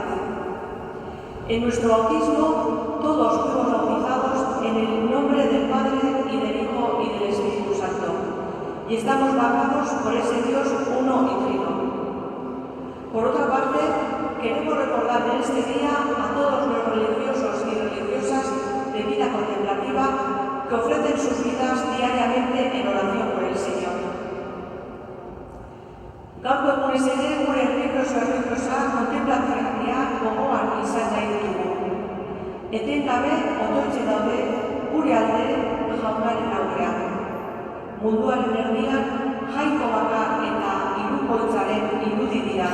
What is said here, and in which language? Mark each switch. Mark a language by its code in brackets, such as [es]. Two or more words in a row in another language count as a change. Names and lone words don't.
[es] En nuestro bautismo todos fuimos bautizados en el nombre del Padre y del Hijo y del Espíritu Santo, y estamos bajados por ese Dios uno y trino. Por otra parte, queremos recordar en este día a todos los religiosos y religiosas de vida contemplativa que ofrecen sus vidas diariamente en oración por el Señor. [eu] Gaur egun ez ere gure erlijioso-erlijiosa kontenplatzailea gogoan izan nahi ditugu. Etengabe otoitzen daude gure alde Jaunaren aurrean. Munduaren erdian jainko bakar eta hirukoitzaren irudi dira.